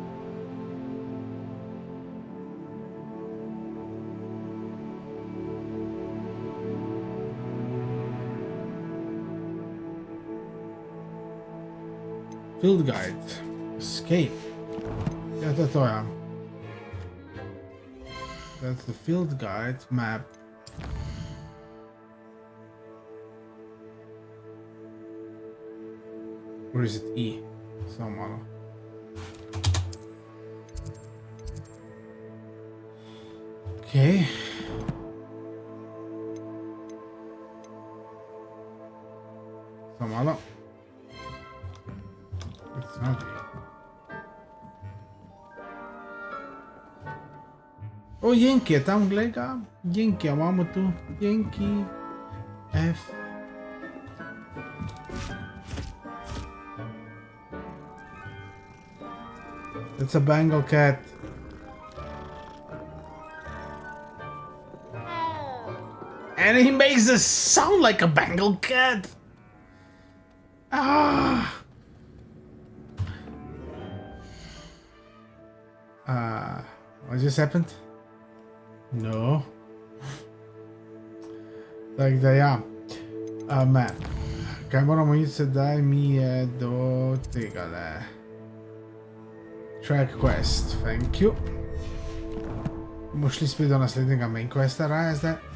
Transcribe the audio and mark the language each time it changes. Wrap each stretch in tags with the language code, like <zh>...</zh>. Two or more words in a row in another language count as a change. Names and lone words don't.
<en>Field guide. Escape. Yeah,</en> <sl>to ja.</sl> <en>That's the field guide map. Or is it E?</en> <sl>Samo malo. Okay. Samo malo.</sl> <en>It's not E.</en> <sl>O, Jenki je tam, glej ga. Jenki, a imamo tu. Jenki.</sl> <en>F. It's a Bengal cat. And he makes a sound like a Bengal cat. Ah. What just happened? No.</en> <sl>Tak da ja.</sl> <en>Map.</en> <sl>Kaj moramo iti sedaj, mi je do tegale.</sl> <en>Track quest, thank you.</en> <sl>Bomo šli spet do naslednjega</sl> <en>main questa</en> <sl>raje zdaj.</sl>